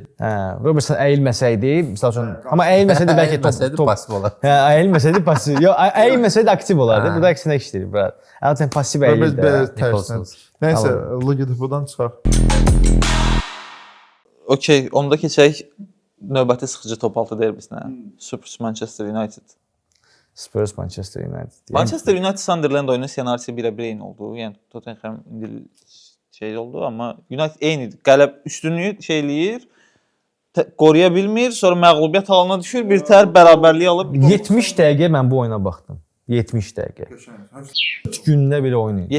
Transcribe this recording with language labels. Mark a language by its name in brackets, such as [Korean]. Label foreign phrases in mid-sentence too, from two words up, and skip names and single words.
[Azerbaijani] Hə, Robertson əyilməsəydi, məsəl üçün, amma əyilməsəydi bəlkə top pasiv olar. Hə, əyilməsəydi pasiv. Yox, əyilməsəydi aktiv olardı. Burada əksinə işləyir, brat. Əlbəttə pasiv əyildi. Tərsən. Nəysə, Liga-dan çıxaq. Okey, onda keçək növbəti sıxıcı top 6 derbisinə. Spurs Manchester United. Spurs Manchester United. Manchester United Sunderland oyunu ssenarisi 1-1 eyni oldu. Yəni Tottenham indi şey oldu, amma United eynidir. Qələb üstünlüyü şeyləyir, qoruya bilmir, sonra məğlubiyyət halına düşür, bir tər bərabərliyi alıb 70 dəqiqə mən bu oyuna baxdım. 70 dəqiqə. 3 gündə bir oyun idi.